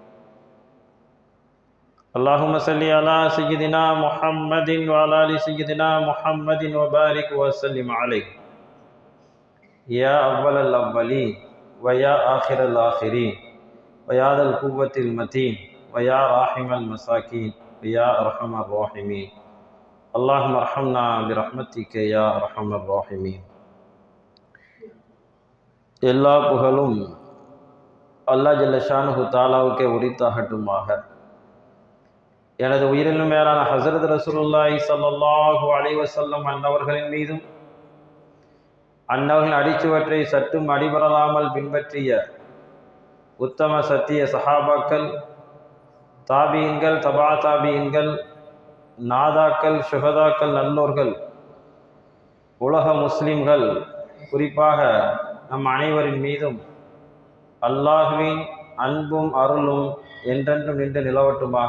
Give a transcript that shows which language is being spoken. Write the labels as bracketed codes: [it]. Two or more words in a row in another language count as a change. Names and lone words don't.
[ar] اللهم صل على سيدنا محمد وعلى آل سيدنا محمد وبارك وسلم عليه، يا أول الأولين ويا آخر الآخرين ويا ذا القوة المتين ويا راحم المساكين ويا أرحم الراحمين. اللهم ارحمنا برحمتك يا أرحم الراحمين. [ta] எல்லா புகழும் அல்லாஹ் [ar] جل شأنه [ta] தஆலாவுக்கே உரித்தாகட்டுமாக. எனது உயிரினும் மேலான ஹஸரத் [ar] رسول الله صلى الله عليه وسلم [ta] அன்னவர்களின் மீதும், அன்னவர்களின் அடிச்சுவற்றை சற்றும் அடிபரலாமல் பின்பற்றிய உத்தம சத்திய சஹாபாக்கள், தாபீன்கள், தபா தாபீன்கள், நாதாக்கள், ஷுஹதாக்கள், நல்லோர்கள், உலக முஸ்லிம்கள், குறிப்பாக நம் அனைவரின் மீதும் அல்லாஹ்வின் அன்பும் அருளும் என்றென்றும் நின்று நிலவட்டுமாக.